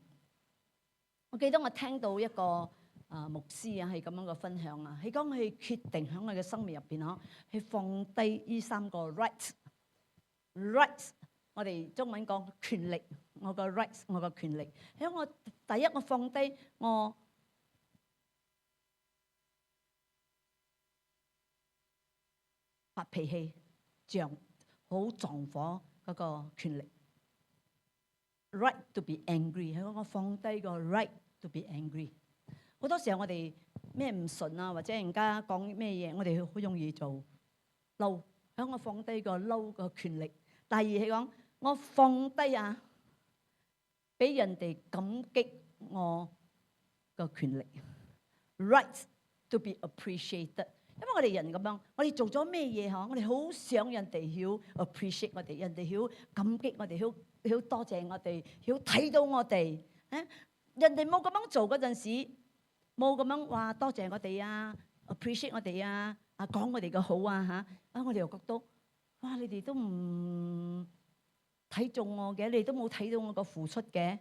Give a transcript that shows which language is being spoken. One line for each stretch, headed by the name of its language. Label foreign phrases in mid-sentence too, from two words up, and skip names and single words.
Cantonese: 我記得我聽到一個牧師啊，係咁樣嘅分享啊，佢講佢決定喺我嘅生命入邊去放低呢3個 rights， 我哋中文講權力，我個 rights， 我個權力。喺我第一，我放低我發脾氣、好撞火嗰個權力。
English: Right to be angry，
Cantonese: 喺我放低個
English: right to be angry。
Cantonese: 好多時候我哋咩唔順啊，或者人家講咩嘢，我哋好容易做嬲。喺我放低個嬲個權力。第二係講我放低俾人哋感激我個權力。
English: Right to be appreciated。
Cantonese: 因為我哋人咁樣，我哋做咗咩嘢我哋好想人哋曉 appreciate 我哋，人哋曉感激我哋，曉多謝我哋，曉睇到我哋。人哋冇咁樣做嗰陣時，冇咁樣話多謝我哋appreciate 我哋講我哋嘅好我哋又覺得哇，你哋都唔睇中我嘅，你都冇睇到我個付出嘅。